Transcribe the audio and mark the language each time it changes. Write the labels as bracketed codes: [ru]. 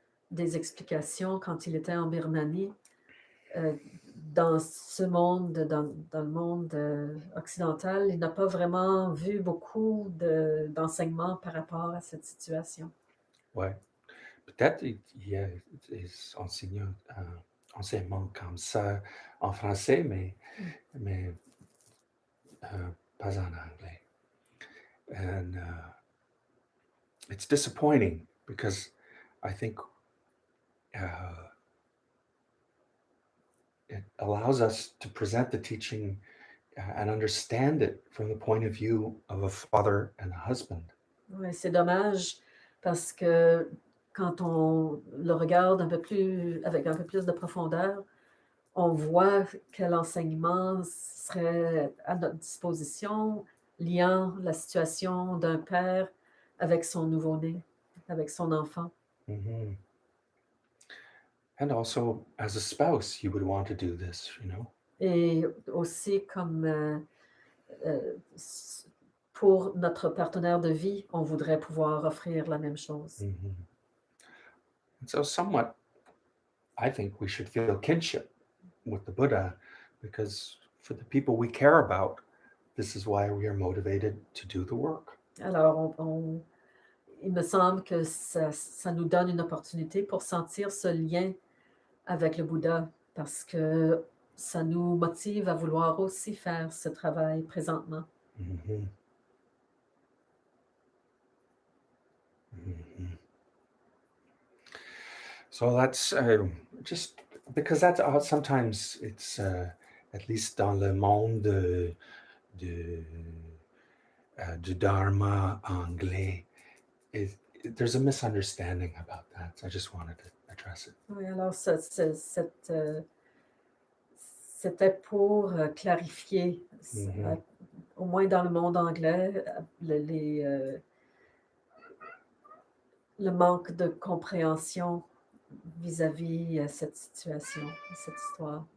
[fr] des explications quand il était en Birmanie. Dans ce monde, dans le monde, occidental, il n'a pas vraiment vu beaucoup d'enseignements par rapport à cette situation. Ouais. Peut-être il y a des enseignements comme ça en français, mais pas en anglais. [en] And it's disappointing because I think uh, it allows us to present the teaching and understand it from the point of view of a father and a husband. [fr] Ouais, c'est dommage parce que quand on le regarde un peu plus avec un peu plus de profondeur, on voit quel enseignement serait à notre disposition, liant la situation d'un père avec son nouveau-né, avec son enfant. Mhm. [en] And also, as a spouse, you would want to do this, you know? [fr] Et aussi comme, s pour notre partenaire de vie, on voudrait pouvoir offrir la même chose. Mhm. [en] And so, somewhat, I think we should feel kinship with the Buddha because for the people we care about, this is why we are motivated to do the work. [fr] Alors il me semble que ça nous donne une opportunité pour sentir ce lien avec le Bouddha parce que ça nous motive à vouloir aussi faire ce travail présentement. Mhm. Mhm. [en] So that's just because that's sometimes it's at least [fr] dans le monde de, du dharma anglais, [en] there's a misunderstanding about that. So I just wanted to address it. [fr] Oui, alors c'était pour, clarifier Mhm. au moins dans le monde anglais, le manque de compréhension vis-à-vis, cette situation, cette histoire.